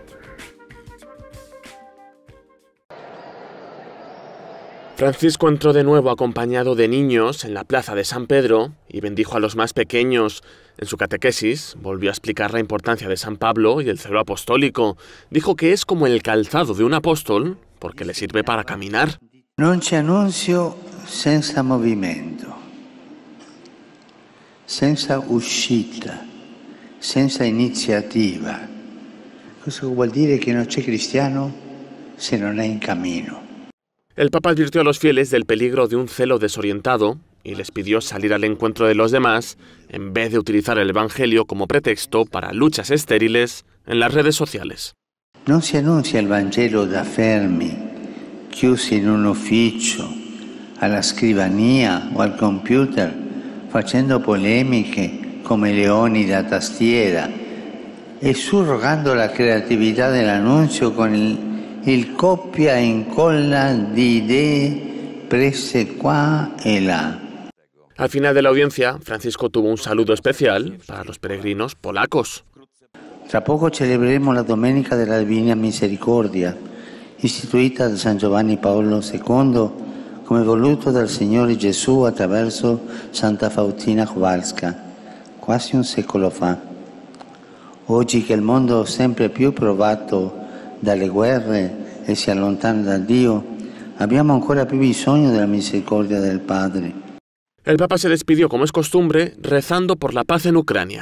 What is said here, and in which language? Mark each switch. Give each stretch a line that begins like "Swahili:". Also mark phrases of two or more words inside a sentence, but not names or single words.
Spanish: Francisco entró de nuevo acompañado de niños en la plaza de San Pedro y bendijo a los más pequeños. En su catequesis volvió a explicar la importancia de San Pablo y el celo apostólico. Dijo que es como el calzado de un apóstol porque le sirve para caminar.
Italian: Non c'è annunzio senza movimento, senza uscita, senza iniziativa. Questo vuol dire che non c'è cristiano se non è in cammino.
Spanish: El Papa advirtió a los fieles del peligro de un celo desorientado y les pidió salir al encuentro de los demás en vez de utilizar el Evangelio como pretexto para luchas estériles en las redes sociales.
Italian: Non si annuncia il Vangelo da fermi, chiusi in un ufficio, alla scrivania o al computer, facendo polemiche come leoni da tastiera e surrogando la creatività dell'annunzio con il copia e incolla di idee prese qua e là.
Spanish: Al final de la audiencia, Francisco tuvo un saludo especial para los peregrinos polacos.
Italian: Tra poco celebreremo la Domenica della Divina Misericordia, istituita da San Giovanni Paolo II come voluto dal Signore Gesù attraverso Santa Faustina Kowalska, quasi un secolo fa. Oggi che il mondo è sempre più provato dalle guerre e si allontana da Dio, abbiamo ancora più bisogno della misericordia del Padre.
Spanish: El Papa se despidió, como es costumbre, rezando por la paz en Ucrania.